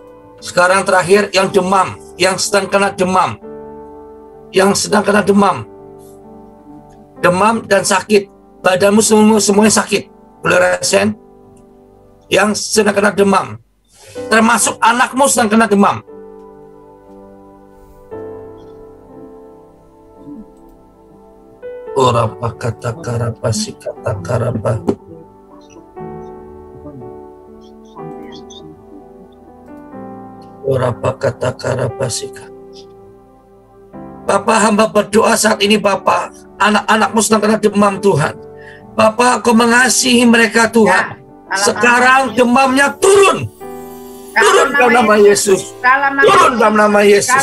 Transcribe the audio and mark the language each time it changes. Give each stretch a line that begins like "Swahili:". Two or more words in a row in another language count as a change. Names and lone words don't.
Indonesian: Sekarang terakhir yang demam, yang sedang kena demam, demam dan sakit, badanmu semuanya sakit, boleh rasain? Yang sedang kena demam, termasuk anakmu sedang kena demam. Orapa kata karapa si kata karapa. Orapa kata karapa si kata. Bapak, hamba berdoa saat ini Bapak, anak-anakmu sedang kena demam Tuhan. Bapak, Kau mengasihi mereka Tuhan. Sekarang demamnya turun. Turun dalam nama Yesus. Turun dalam nama Yesus.